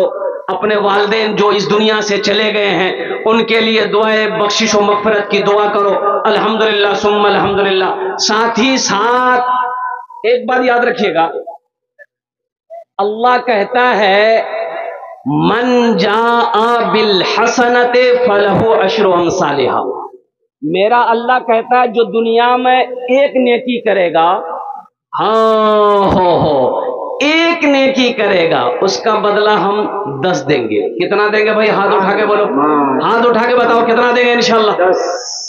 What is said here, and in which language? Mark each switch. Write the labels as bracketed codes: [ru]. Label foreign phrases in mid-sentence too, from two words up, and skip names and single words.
[hi] अपने वालिदैन जो इस दुनिया से चले गए हैं उनके लिए दुआए बख्शिश व मग़फ़िरत की दुआ करो। [ar] الحمد لله ثم الحمد لله. [hi] साथ ही साथ एक बात याद रखिएगा, अल्लाह कहता है [ar] من جاء بالحسنة فله عشر أمثالها. [hi] मेरा अल्लाह कहता है जो दुनिया में एक नेकी करेगा, हाँ हो एक नेकी करेगा, उसका बदला हम 10 देंगे। कितना देंगे भाई? हाथ उठा के बोलो, हाथ उठा के बताओ कितना देंगे इंशाल्लाह। 10।